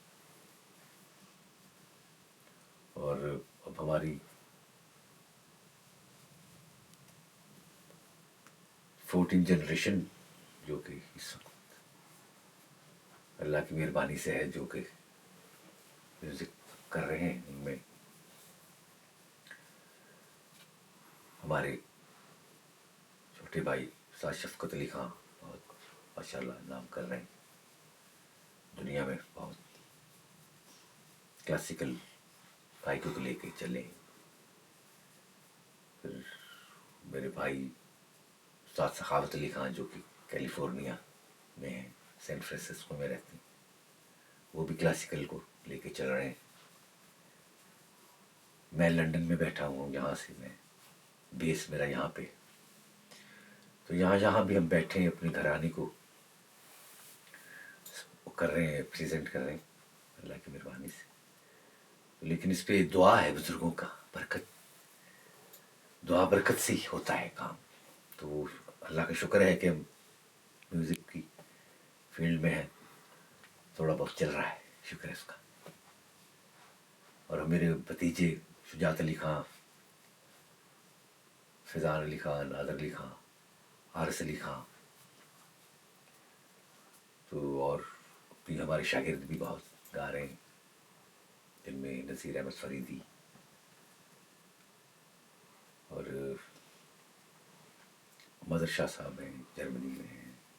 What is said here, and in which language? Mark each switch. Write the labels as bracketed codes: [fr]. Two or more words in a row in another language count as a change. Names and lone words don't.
[ur] اور اب ہماری 14 جنریشن جو کہ اس وقت اللہ کی مہربانی سے ہے، جو کہ میوزک کر رہے ہیں، ان میں ہمارے چھوٹے بھائی استاد شفقت علی خاں بہت ماشاءاللہ نام کر رہے ہیں دنیا میں، بہت کلاسیکل گائیکوں کو لیکے چلے. پھر میرے بھائی استاد سخاوت علی خاں جو کہ کیلیفورنیا میں ہیں، سین فرانسسکو میں رہتے ہیں، وہ بھی کلاسیکل کو لیکے چل رہے ہیں. میں لندن میں بیٹھا ہوں، یہاں سے میں بیس میرا یہاں پہ، تو یہاں بھی ہم بیٹھے ہیں اپنے گھرانے کو کر رہے ہیں، پریزنٹ کر رہے ہیں اللہ کی مہربانی سے. لیکن اس پہ دعا ہے بزرگوں کا، برکت، دعا برکت سے ہی ہوتا ہے کام. تو اللہ کا شکر ہے کہ ہم میوزک کی فیلڈ میں ہیں، تھوڑا بہت چل رہا ہے، شکر ہے اس کا. اور میرے بھتیجے شجاعت علی خاں، فیضان علی خاں، نادر علی خاں، حارث علی خاں, تو اور بھی ہمارے شاگرد بھی بہت گا رہے ہیں، جن میں نذیر احمد فریدی اور مدر شاہ صاحب ہیں، جرمنی میں ہیں,